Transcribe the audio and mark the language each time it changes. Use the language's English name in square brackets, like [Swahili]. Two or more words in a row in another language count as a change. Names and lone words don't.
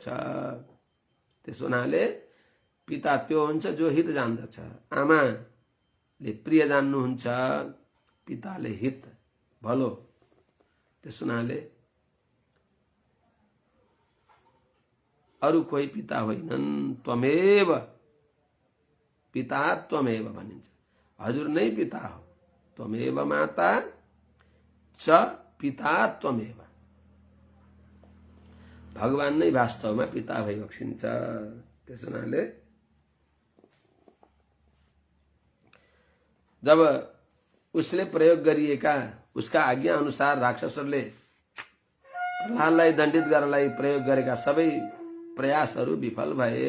[Nepali] त्यस हुनाले पिता त्यो हुन्छ जो हित जान्दछ। आमाले प्रिय जान्नुहुन्छ, पिताले हित भलो। त्यस हुनाले अरु कोही पिता होइनन्, [Sanskrit] त्वमेव पिता त्वमेव [Nepali] भनिन्छ। हजुर नै पिता हो, [Sanskrit] त्वमेव माता च पिता त्वमेव। [Nepali] भगवान नै वास्तवमा पिता भइबक्सिन्छ। त्यस हुनाले जब उसले प्रयोग गरिएका उसका आज्ञा अनुसार राक्षसहरूले प्रहलादलाई दण्डित गर्नलाई प्रयोग गरेका सबै प्रयासहरू विफल भए।